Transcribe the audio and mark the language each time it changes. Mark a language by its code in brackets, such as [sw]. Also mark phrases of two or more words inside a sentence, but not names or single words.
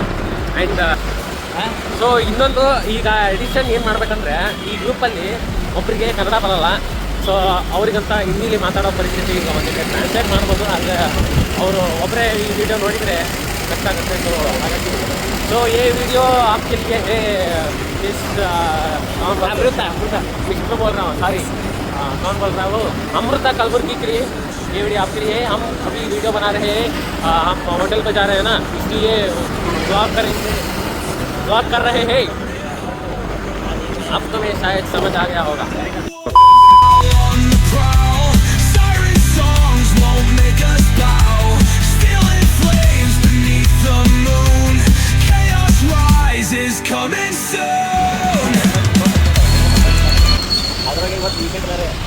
[en] and so [kn] ಇನ್ನೊಂದು ಈಗ ಎಡಿಷನ್ ಏನು ಮಾಡ್ಬೇಕಂದ್ರೆ ಈ ಗ್ರೂಪಲ್ಲಿ ಒಬ್ಬರಿಗೆ ಕನ್ನಡ ಬರಲ್ಲ. ಸೊ ಅವ್ರಿಗಂತ ಹಿಂದಿಲಿ ಮಾತಾಡೋ ಪರಿಸ್ಥಿತಿ ಈಗ ಒಂದಿಗೆ ಟ್ರಾನ್ಸ್ಲೇಟ್ ಮಾಡ್ಬೋದು. ಆದರೆ ಅವರು ಒಬ್ಬರೇ ಈ ವಿಡಿಯೋ ನೋಡಿದರೆ ಕಷ್ಟ ಆಗುತ್ತೆ. ಸೊ ಹಾಗಾಗಿ ಸೊ ಈ ವಿಡಿಯೋ [hi] आपके लिए है इस अमृता मिस्टर बोल रहा हूँ, सॉरी कौन बोल रहा हूँ, अमृता कलबुर्गी के लिए ये वीडियो आपके लिए है. हम अभी वीडियो बना रहे हैं, हम होटल पर जा रहे हैं ना, इसलिए ब्लॉग कर रहे हैं. अब तुम्हें शायद समझ आ गया होगा. [kn] ಅದ್ರಾಗ ಇವತ್ತು ವೀಕೆಂಡ್ ಬೇರೆ.